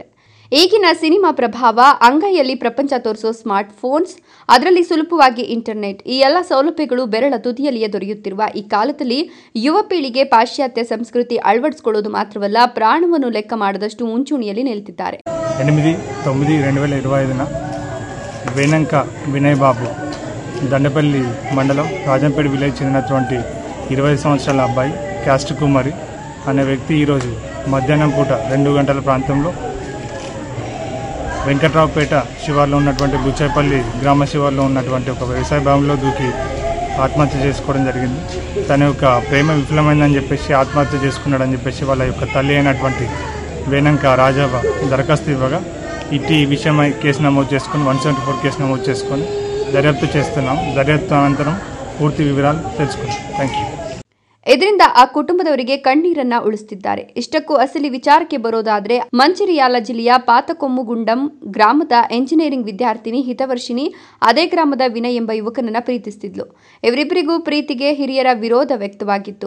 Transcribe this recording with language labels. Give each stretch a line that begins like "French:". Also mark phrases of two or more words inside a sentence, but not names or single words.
Kannada: ಈಗಿನ ಸಿನಿಮಾ ಪ್ರಭಾವ, ಅಂಗೈಯಲ್ಲಿ ಪ್ರಪಂಚ ತೋರಿಸೋ
English: smart phones,
Kannada: ಅದರಲ್ಲಿ ಸುಲಭವಾಗಿ ಇಂಟರ್ನೆಟ್, ಈ ಎಲ್ಲ ಸೌಲಭ್ಯಗಳು ಬೆರಳ ತುದಿಯಲ್ಲಿಯೇ ದೊರೆಯುತ್ತಿರುವ ಈ ಕಾಲದಲ್ಲಿ ಯುವ ಪೀಳಿಗೆ ಪಾಶ್ಚಾತ್ಯ ಸಂಸ್ಕೃತಿ ಅಳವಡಿಸಿಕೊಳ್ಳೋದು ಮಾತ್ರವಲ್ಲ, ಪ್ರಾಣವನ್ನು ಲೆಕ್ಕ ಮಾಡದಷ್ಟು ಮುಂಚೂಣಿಯಲ್ಲಿ ನಿಲ್ತಿದ್ದಾರೆ.
Telugu: 8/9/2025 వేనంక వినయ్ బాబు దండపల్లి మండలం రాజంపేట విలేజ్ చెందినటువంటి 20 సంవత్సరాల అబ్బాయి క్యాస్ట్ కుమారి అనే వ్యక్తి ఈరోజు మధ్యాహ్నం పూట 2 గంటల ప్రాంతంలో వెంకట్రావుపేట శివార్లో ఉన్నటువంటి బుచ్చాయిపల్లి గ్రామ శివార్లో ఉన్నటువంటి ఒక వ్యవసాయ భవనంలో దూకి ఆత్మహత్య చేసుకోవడం జరిగింది. తన యొక్క ప్రేమ విఫలమైందని చెప్పేసి ఆత్మహత్య చేసుకున్నాడని చెప్పేసి వాళ్ళ యొక్క తల్లి అయినటువంటి వేనంక రాజావ దరఖాస్తు ఇవ్వగా ఇట్టి విషయమై కేసు నమోదు చేసుకొని 174 కేసు నమోదు చేసుకొని దర్యాప్తు చేస్తున్నాం. దర్యాప్తు అనంతరం పూర్తి వివరాలు తెలుసుకుంటాం.
English: thank you.
Kannada: ಇದರಿಂದ ಆ ಕುಟುಂಬದವರಿಗೆ ಕಣ್ಣೀರನ್ನ ಉಳಿಸುತ್ತಿದ್ದಾರೆ. ಇಷ್ಟಕ್ಕೂ ಅಸಲಿ ವಿಚಾರಕ್ಕೆ ಬರೋದಾದ್ರೆ, ಮಂಚಿರ್ಯಾಲ ಜಿಲ್ಲೆಯ ಪಾತಕೊಮ್ಮುಗುಂಡಂ ಗ್ರಾಮದ ಎಂಜಿನಿಯರಿಂಗ್ ವಿದ್ಯಾರ್ಥಿನಿ ಹಿತವರ್ಷಿಣಿ ಅದೇ ಗ್ರಾಮದ ವಿನಯ್ ಎಂಬ ಯುವಕನನ್ನ ಪ್ರೀತಿಸುತ್ತಿದ್ಲು. ಇವರಿಬ್ಬರಿಗೂ ಪ್ರೀತಿಗೆ ಹಿರಿಯರ ವಿರೋಧ ವ್ಯಕ್ತವಾಗಿತ್ತು.